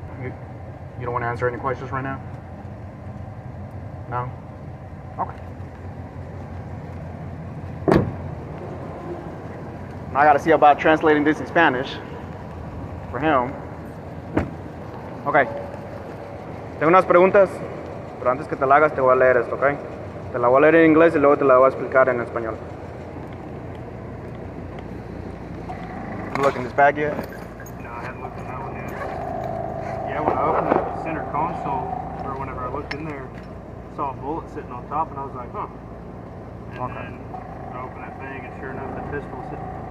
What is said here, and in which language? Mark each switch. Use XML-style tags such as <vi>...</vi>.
<en>You don't want to answer any questions right now? No? Okay. Now I gotta see about translating this in Spanish for him. Okay.</en> <es>Tengo unas preguntas, pero antes que te la hagas te voy a leer esto, ¿ok? Te la voy a leer en inglés y luego te la voy a explicar en español.</es> <en>You look in this bag yet? No, I hadn't looked in that one yet. Yeah, when I opened the center console, or whenever I looked in there, I saw a bullet sitting on top, and I was like, huh. And Okay. then I opened that thing, and sure enough, the pistol was sitting.</en>